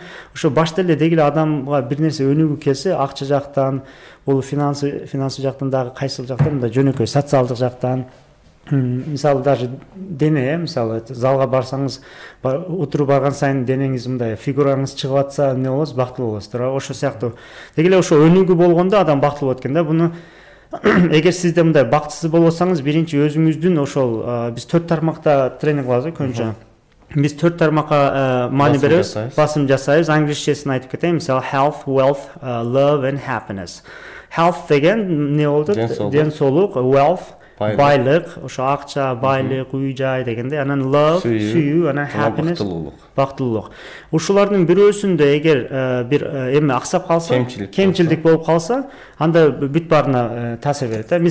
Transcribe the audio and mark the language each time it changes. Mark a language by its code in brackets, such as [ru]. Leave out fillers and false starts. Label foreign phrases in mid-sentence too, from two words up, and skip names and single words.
[ky] Ошо башта эле деги эле адамга бир нерсе өнүгүү келсе, акча жактан, бул финансы жактан дагы кайсыл жактан, мындай жөнөкөй социалдык жактан, мисалы даже дене, мисалы залга барсаңыз, отуруп барган сайын денеңиз мындай фигураңыз чыгып атса, эмне болосуз, бактылуу болосуз, туура. Ошо сыяктуу. Деги эле ошо өнүгүү болгондо адам бактылуу болот экен да. Буну эгер сиз да мындай бактысыз болсоңуз, биринчи өзүңүздүн ошол биз 4 тармакта тренинг кылабыз көбүнчө. Биз 4 тармакка маани беребиз, басым жасайбыз. Англисчесин айтып кетейин, мисалы [en] health, wealth, love and happiness. [ky] Health деген эмне болду? Ден соолук, wealth байлык, ошо акча, байлык, үй жай дегенде, анан love, сүйүү, анан happiness, бактылуулук. Ушулардын бирөөсүндө эгер бир эме аксап калса, кемчилдик болуп калса, анда бүт баарына таасир берет да.